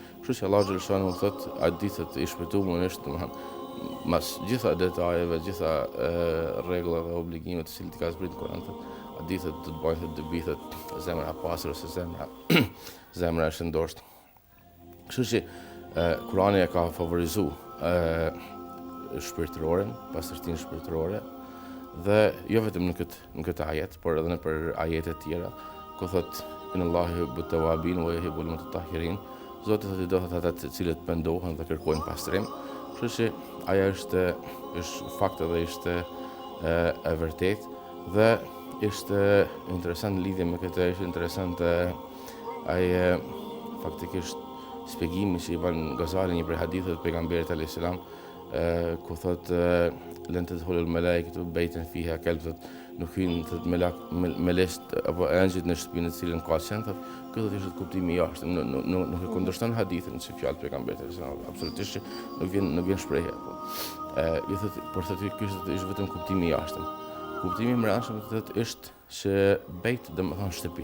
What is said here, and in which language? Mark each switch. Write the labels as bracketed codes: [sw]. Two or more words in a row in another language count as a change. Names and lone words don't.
[sq] Kështu që Allah xhaleshanu thot, atë ditët i shpëtuar është domethënë mas gjitha detajeve, gjitha rregullave dhe obligimeve të cilat i ka zbritur Kurani, atë ditët do të bëjnë të bithet zemra e pastër ose zemra e shëndoshtë. Kështu që Kurani e ka favorizuar shpirtëroren, pastërtinë shpirtërore, dhe jo vetëm në këtë ajet, por edhe në për ajete tjera, ku thot [ar] إن الله يحب التوابين ويحب المتطهرين. [sq] Zoti thotë do ata të cilët pendohen dhe kërkojnë pastrim. Kështu që ajo është fakt edhe ishte e vërtet, dhe ishte interesant në lidhje me këtë, ishte interesant ai faktikisht shpjegimi që i bën Gazali një prej haditheve të pejgamberit [ar] عليه السلام, [sq] ku thot [ar] لن تدخل الملائكة بيتا فيه كلب, [sq] nuk hyn melekët apo angjëjt në shtëpinë të cilën ka qenë, ky do të ishte kuptimi i jashtëm, nuk e kundërshton hadithin si fjalë pejgamberit [ar] عليه السلام, [sq] absolutisht nuk vjen shprehje apo. I thot por thotë ky është vetëm kuptimi i jashtëm. Kuptimi i mbrëmshëm thotë është që bejt domethënë shtëpi.